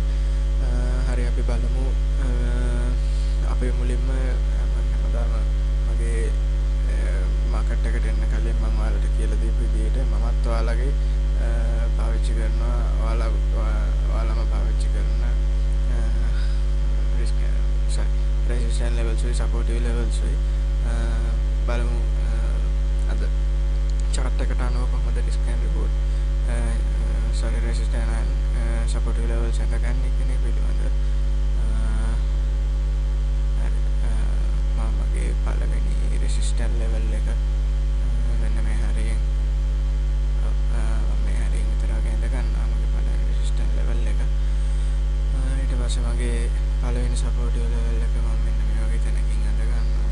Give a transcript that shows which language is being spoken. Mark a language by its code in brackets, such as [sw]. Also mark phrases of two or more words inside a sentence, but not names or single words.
[si] හරි අපි බලමු. අපි මුලින්ම හැමදාම මගේ මාකට් එකට එන්න කලින් මම ඔයාලට කියලා දීපු විදිහට මමත් ඔයාලගේ පාවිච්චි කරනවා ඔයාලම පාවිච්චි කරන [en] resistance levels with supportive levels with [si] බලමු අද chart එකට අනුව කොහොමද [en] risk and reward resistance and supportive levels [si] හඳගන්නේ කියන එක පිළිබඳව මමගේ පළවෙනි [en] resistance level [si] එක මෙන්න මේ හරියෙන් විතර ගේන්න ගන්නවා මගේ පළවෙනි [en] resistance level [si] එක. ඊට පස්සේ මගේ පළවෙනි [en] supportive level [si] එක මම මෙන්න මේ වගේ තැනකින් අඳ ගන්නවා.